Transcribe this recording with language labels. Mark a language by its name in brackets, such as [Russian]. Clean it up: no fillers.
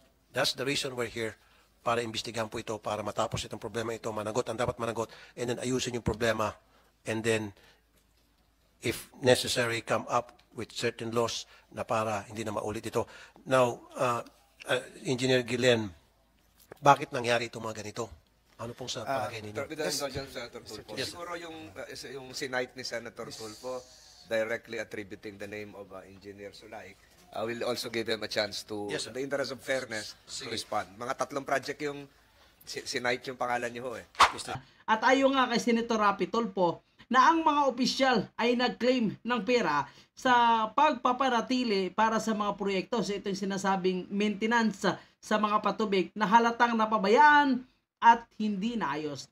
[English] That's the reason we're here, [Filipino] para imbestigahan po ito, para matapos itong problema ito, managot ang dapat managot, and then ayusin yung problema, and then, [English] if necessary, come up with certain laws [Filipino] na para hindi na maulit ito. Now, Engineer Guillen, bakit nangyari itong mga ganito? Ano pong sa palagay ninyo? [English] With the indulgence, Senator Tulfo. Yes. [Filipino] Siguro yung sinight ni [English] Senator Tulfo, directly attributing the name of Engineer Sulaik, will also give him a chance to, Yes, sir. in the interest of fairness, to respond. [Filipino] Mga 3 project yung sinight yung pangalan niyo ho eh. At ayon nga kay Senator Rapi Tulfo na ang mga opisyal ay nag-claim ng pera sa pagpaparatili para sa mga proyekto. So ito yung sinasabing maintenance sa mga patubig na halatang napabayaan at hindi naayos.